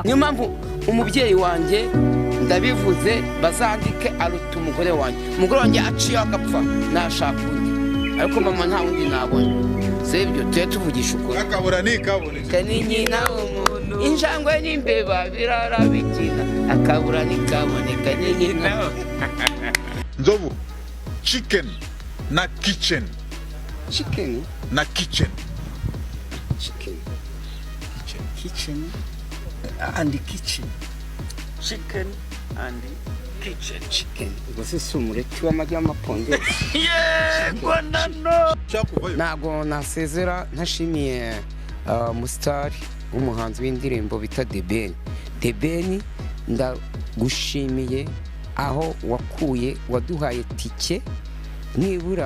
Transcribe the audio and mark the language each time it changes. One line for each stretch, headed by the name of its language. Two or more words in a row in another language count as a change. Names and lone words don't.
Kinyarwanda: Niyo mpamvu umubyeyi wanjye ndabivuze bazandike aruta umugore wanjye aciye agapfa nashaka undi, ariko mama nta wundi nabona. Sebyo tujye tuvugisha ukuri. Akabura nikaboneka ni nyina w'umuntu, injangwe n'imbeba birara bikina, akabura nikaboneka ni nyina. Nzovu,
English: chicken na kitchen. Chicken na kitchen. Kitchen and kitchen. Chicken and kitchen. Chicken.
Kinyarwanda: Ubwo si umureti w'amagi y'amaponde. Banano. Nago nasezera ntashimiye umusitari w'umuhanzi w'indirimbo bita The Ben. Ndagushimiye aho wakuye waduhaye tike nibura